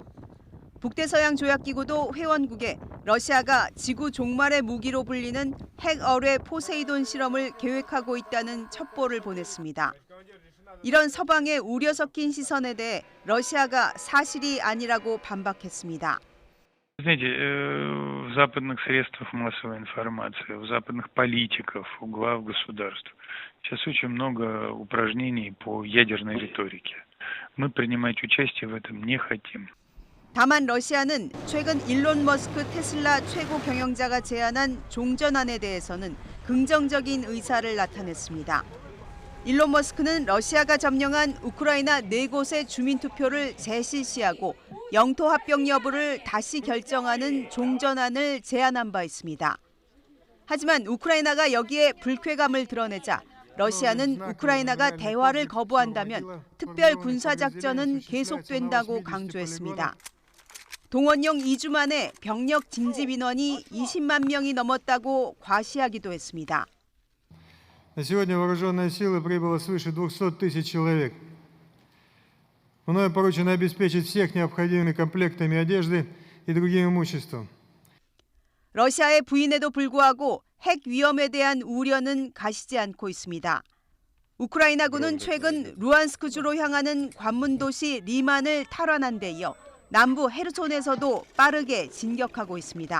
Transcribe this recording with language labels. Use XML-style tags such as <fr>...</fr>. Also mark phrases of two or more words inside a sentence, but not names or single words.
<ko>북대서양 조약기구도 회원국에 러시아가 지구 종말의 무기로 불리는 핵 어뢰 포세이돈 실험을 계획하고 있다는 첩보를 보냈습니다. 이런 서방의 우려 섞인 시선에 대해 러시아가 사실이 아니라고 반박했습니다.</ko> <ru>Знаете, в западных средствах массовой информации, у западных политиков, у глав государств сейчас очень много упражнений по ядерной риторике. Мы принимать участие в этом не хотим.</ru> <ko>다만 러시아는 최근 일론 머스크 테슬라 최고 경영자가 제안한 종전안에 대해서는 긍정적인 의사를 나타냈습니다. 일론 머스크는 러시아가 점령한 우크라이나 4곳의 주민투표를 재실시하고 영토 합병 여부를 다시 결정하는 종전안을 제안한 바 있습니다. 하지만 우크라이나가 여기에 불쾌감을 드러내자 러시아는 우크라이나가 대화를 거부한다면 특별 군사작전은 계속된다고 강조했습니다. 동원령 2주 만에 병력 징집 인원이 20만 명이 넘었다고 과시하기도 했습니다.</ko> <ru>На сегодня вооруженные силы прибыло свыше 200 тысяч человек. Мною поручено обеспечить всех необходимыми комплектами одежды и другим имуществом.</ru> <ko>러시아의 부인에도 불구하고 핵 위험에 대한 우려는 가시지 않고 있습니다. 우크라이나군은 최근 루안스크주로 향하는 관문 도시 리만을 탈환한 데 이어 남부 헤르손에서도 빠르게 진격하고 있습니다.</ko>